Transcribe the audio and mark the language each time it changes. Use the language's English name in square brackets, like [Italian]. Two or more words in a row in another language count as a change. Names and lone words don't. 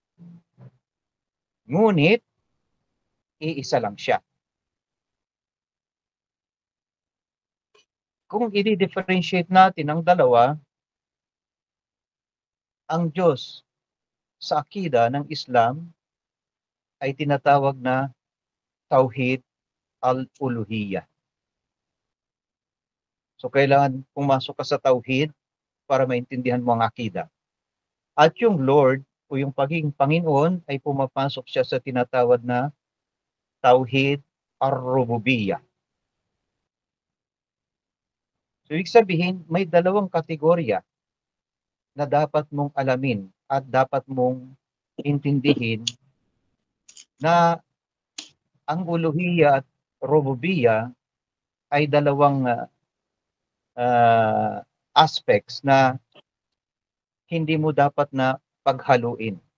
[Filipino] Ngunit, iisa lang siya. Kung i-differentiate natin ang dalawa, ang Diyos sa akida ng Islam ay tinatawag na [Arabic] توحيد الألوهية. [Filipino] So kailangan pumasok ka sa Tauhid para maintindihan mo ang akida. At yung Lord o yung pagiging Panginoon ay pumapasok siya sa tinatawag na [Arabic] توحيد الربوبية. [Filipino] So ibig sabihin, may dalawang kategorya na dapat mong alamin at dapat mong intindihin na ang uluhiyya at rububiyyah ay dalawang aspects na hindi mo dapat na paghaluin.